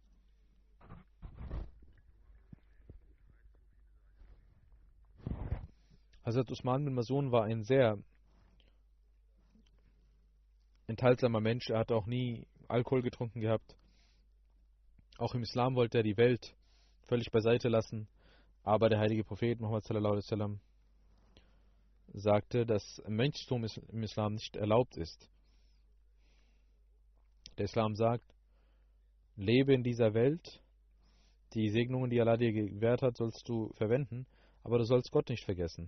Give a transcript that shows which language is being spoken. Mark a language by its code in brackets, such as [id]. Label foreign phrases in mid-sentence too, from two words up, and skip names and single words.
[de] Hazrat Usman bin Mazun war ein sehr enthaltsamer Mensch. Er hat auch nie Alkohol getrunken gehabt. Auch im Islam wollte er die Welt völlig beiseite lassen. Aber der heilige Prophet Muhammad [ar] صلى الله عليه وسلم [de] sagte, dass Mönchstum im Islam nicht erlaubt ist. Der Islam sagt, lebe in dieser Welt, die Segnungen, die Allah dir gewährt hat, sollst du verwenden, aber du sollst Gott nicht vergessen.